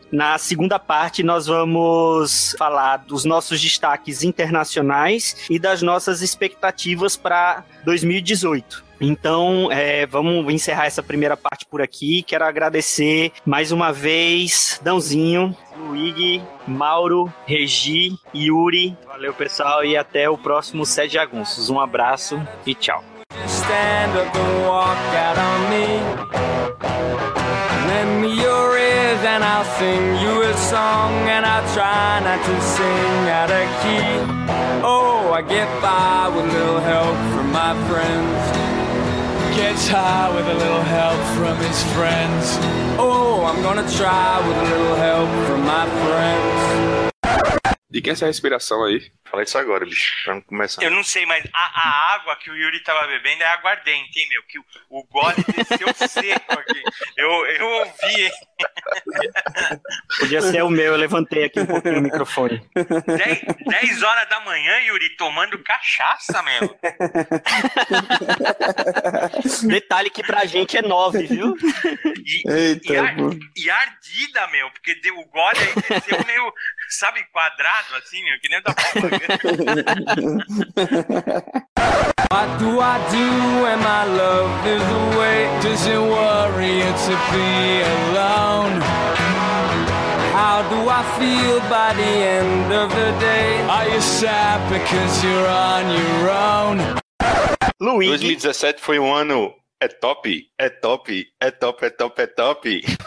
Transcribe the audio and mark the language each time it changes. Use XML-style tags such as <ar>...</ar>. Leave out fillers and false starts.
<pt>Na segunda parte, nós vamos falar dos nossos destaques internacionais e das nossas expectativas para 2018. Então, vamos encerrar essa primeira parte por aqui. Quero agradecer mais uma vez, Dãozinho, Luig, Mauro, Regi, Yuri. Valeu, pessoal, e até o próximo 7 de Jagunços. Um abraço e tchau.</pt> <en>Stand up and walk out on me. Lend me your ears and I'll sing you a song. And I'll try not to sing out of key. Oh, I get by with a little help from my friends. Gets high with a little help from his friends. Oh, I'm gonna try with a little help from my friends.</en> <pt>De quem é essa respiração aí? Fala isso agora, bicho, pra não começar. Eu não sei, mas a água que o Yuri tava bebendo é aguardente, hein, meu? Que o gole desceu seco aqui. Eu ouvi, hein? Podia ser o meu, eu levantei aqui um pouquinho o microfone. 10 horas da manhã, Yuri, tomando cachaça, meu. Detalhe que pra gente é 9, viu? E ardida, meu, porque o gole aí desceu meio, sabe, quadrado, assim, meu, que nem o da</pt> <en>What do I do when my love is away? Does it worry you to be alone? How do I feel by the end of the day? Are you sad because you're on your own?</en> <pt>Luigi. 2017 foi um ano é top, é top, é top, é top, é top.</pt>